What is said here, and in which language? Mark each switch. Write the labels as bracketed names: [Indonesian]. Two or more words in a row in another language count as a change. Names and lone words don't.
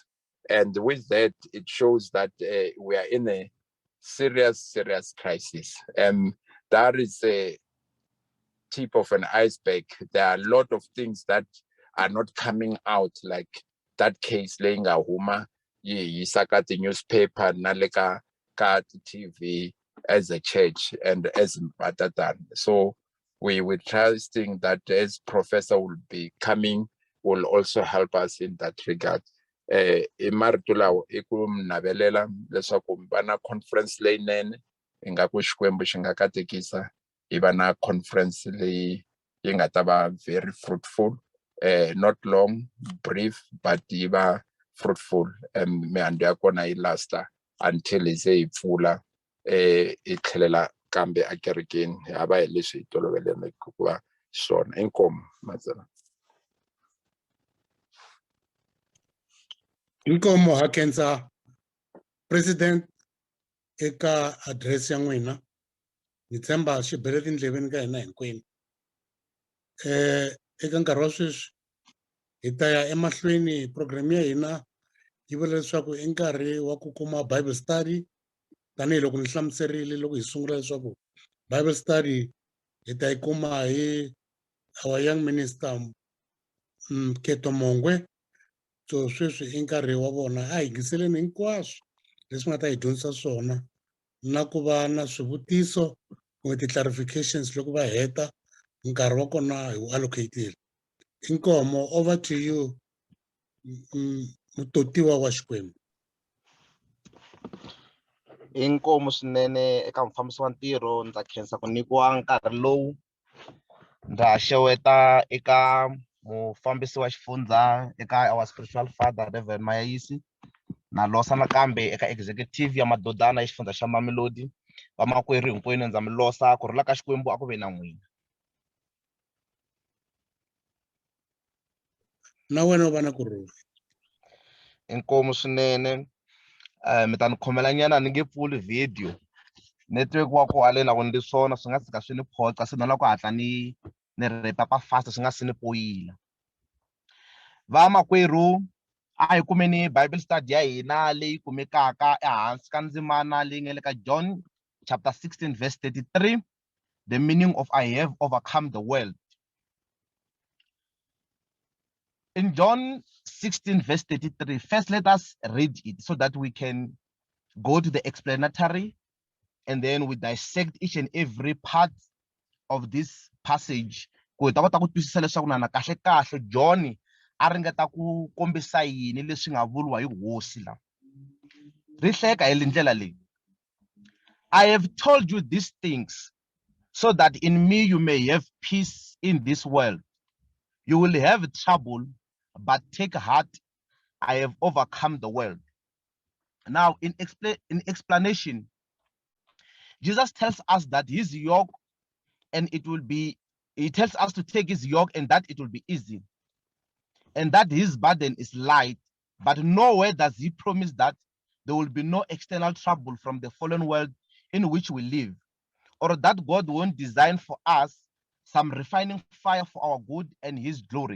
[English] And with that, it shows that we are in a serious crisis. That is a tip of an iceberg. There are a lot of things that are not coming out, like that case laying a huma, you saka the newspaper, naleka ka TV as a church and as Madodana. So we were trusting that as professor will be coming, will also help us in that regard. [Tsonga] Imartulawo ikumnabelela leswaku bana conference leyinene ingaku Xikwembu xi nga katekisa ibana conference leyi yi nga ta va [English] very fruitful, not long, brief, [Tsonga] but iba fruitful, mihandzu ya kona yi lasta until hi ze hi pfula hi tlhelela kambe ekerekeni hi hava hi leswi hi toloveleke ku va swona. Inkomu Mazana. Inkomu ha khensa president eka address ya n'wina. Ni tshemba xi bele tindleveni ka hina hinkwenu. Eka nkarhi wa sweswi hi ta ya emahlweni program ya hina yi vula leswaku i nkarhi wa ku kuma Bible study. Tanihiloko ni hlamuserile loko hi sungula leswaku Bible study hi ta yi kuma hi [English] our young minister [Tsonga] Keto Mongwe. So sweswi i nkarhi wa vona, a hi yingiseleni hinkwaswo leswi nga ta hi dyondzisa swona na ku va na swivutiso kumbe ti-clarifications loko va heta nkarhi wa kona hi wu allocatile. Inkomo, [English] over to you [Tsonga] mutotiwa wa Xikwembu. Inkomu swinene eka mufambisi wa ntirho, ndza khensa ku nyikiwa nkarhi lowu. Ndza xeweta eka mufambisi wa xifundza, eka [English] our spiritual father [Tsonga] Reverend Mayayisi, na losa nakambe eka executive ya Madodana ya xifundza xa Mamelodi. Vamakwerhu hinkwenu ndza mi losa, ku rhula ka Xikwembu a ku ve na n'wina. Na wena u va na kurhula. Inkomu swinene. Mi ta ni khomela nyana ni nge pfuli video. Network wa ku haleni a ku ndli swona swi nga tsika swi ni phoqa, se ni lava ku hatla ni repa fast swi nga si ni poyila. Vamakwerhu, a hi kumeni Bible study ya hina leyi kumekaka ehansi ka ndzimana leyi nga le ka [English] John chapter 16 verse 33, the meaning of I have overcome the world. In John 16 verse 33, first let us read it so that we can go to the explanatory, and then we dissect each and every part of this passage. [Tsonga] Ku hi ta kota ku twisisa leswaku na kahle kahle John a ringeta ku kombisa yini leswi nga vuriwa hi hosi la. Ri hleka hi ndlela leyi. [English] I have told you these things so that in me you may have peace in this world. You will have trouble, but take heart, I have overcome the world. Now, in explanation, Jesus tells us that his yoke, and he tells us to take his yoke and that it will be easy, and that his burden is light, but nowhere does he promise that there will be no external trouble from the fallen world in which we live, or that God won't design for us some refining fire for our good and his glory.